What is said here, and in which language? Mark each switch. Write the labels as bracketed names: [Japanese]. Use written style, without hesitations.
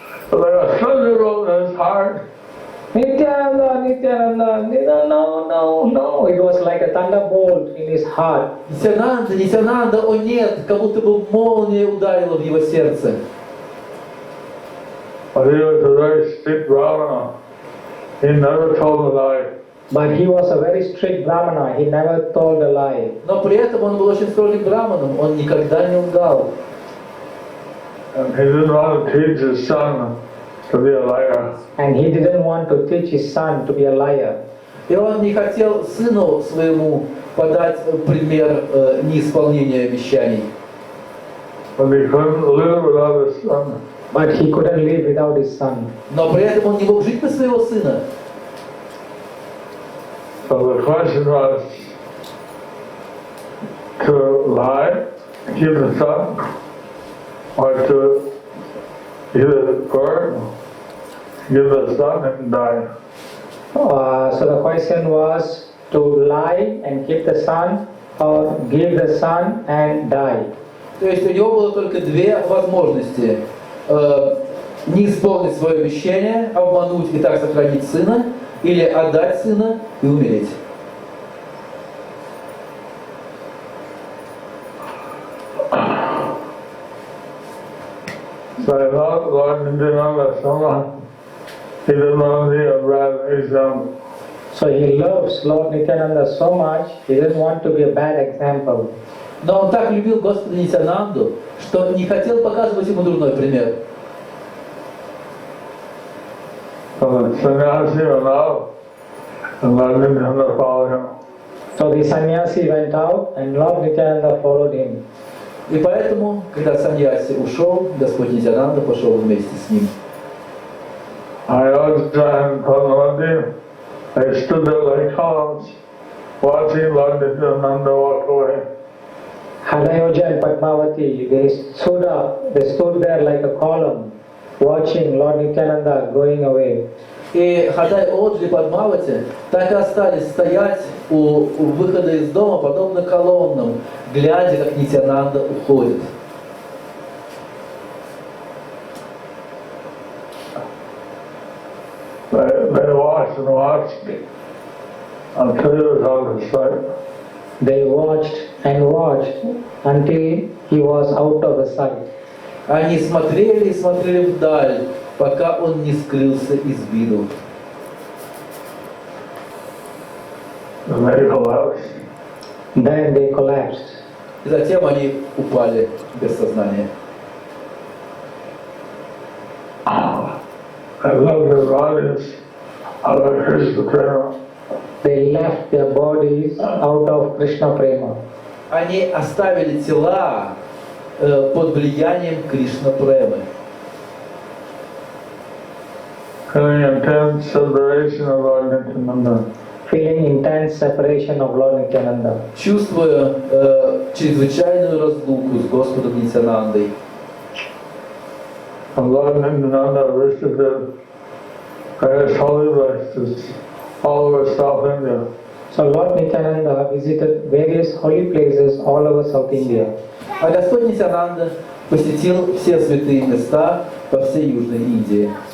[English] Like a thunderbolt in his heart. Nityananda. No. It was like a thunderbolt in his heart. [Russian] Нитьянанда, о нет, как будто бы молния ударила в его сердце. [English] But he was a very strict Brahmana. He never told a lie. But he was a very strict Brahmana. He never told a lie. [Russian] Но при этом он был очень строгим браманом, он никогда не лгал. [English] And he didn't want to teach his son to be a liar. And he didn't want to teach his son to be a liar. [Russian] И он не хотел сыну своему подать пример неисполнения обещаний. [English] But he couldn't live without his son. But he couldn't live without his son. [Russian] Но при этом он не мог жить без своего сына. [English] So the question was to lie, keep the son, or to either burn, give the son and die. So the question was to lie and keep the son, or give the son and die. [Russian] То есть у него было только две возможности. Не исполнить свое обещание, обмануть и так сохранить сына, или отдать сына и умереть. [English] So I thought Lord Nityananda so much, he didn't want to be a bad example. So he loves Lord Nityananda so much, he didn't want to be a bad example. [Russian] Но он так любил Господа Нитьянанду, что не хотел показывать ему дурной пример. [English] So the sannyasi went out, and Lord Nityananda followed him. So the sannyasi went out and Lord Nityananda followed him. [Russian] И поэтому, когда саньяси ушел, Господь Нитьянанда пошел вместе с ним. [English] Ayodhya and Padmavati, they stood there like columns, watching Lord Nityananda walk away. Hadayoja and Padmavati, they stood there like a column, watching Lord Nityananda going away. [Russian] И Хадай Оджи и Падмавати так и остались стоять у выхода из дома, подобно колоннам, глядя, как Нитьянанда уходит. [English] They watched and watched until he was out of sight. They watched and watched until he was out of the sight. [Russian] Они смотрели и смотрели вдаль, пока он не скрылся из виду. [English] And they collapsed. Then they collapsed. [Russian] И затем они упали без сознания. [English] I love their bodies out of Krishna prema. They left their bodies out of Krishna prema. [Russian] Они оставили тела под влиянием Кришна премы. [English] Feeling intense separation of Lord Nityananda. Feeling intense separation of Lord Nityananda. [Russian] Чувствуя чрезвычайную разлуку с Господом Нитьянандой. [English] And Lord Nityananda visited various holy places all over South India. So Lord Nityananda visited various holy places all over South India. [Russian] А Господь Нитьянанда посетил все святые места по всей Южной Индии.